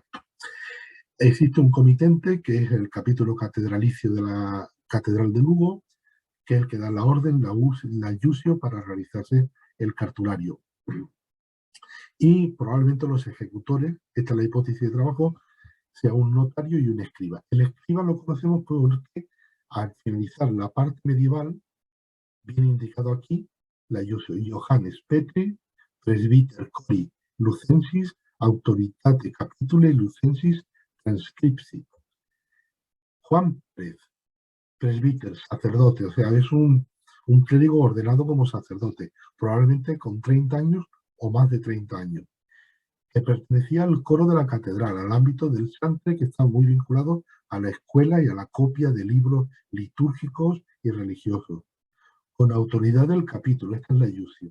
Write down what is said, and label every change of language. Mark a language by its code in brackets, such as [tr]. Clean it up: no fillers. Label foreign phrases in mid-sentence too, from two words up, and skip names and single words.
[es] Existe un comitente, que es el capítulo catedralicio de la Catedral de Lugo, que es el que da la orden, la iusio, para realizarse el cartulario. Y probablemente los ejecutores, esta es la hipótesis de trabajo, sea un notario y un escriba. El escriba lo conocemos porque al finalizar la parte medieval, viene indicado aquí, la iusio Johannes Petri, [la] presbiter cori Lucensis, autoritate capitule Lucensis transcripsit. [es] Juan Pérez, presbítero, sacerdote, o sea, es un clérigo ordenado como sacerdote, probablemente con 30 años o más de 30 años, que pertenecía al coro de la catedral, al ámbito del santre, que está muy vinculado a la escuela y a la copia de libros litúrgicos y religiosos, con autoridad del capítulo, esta es la iusio.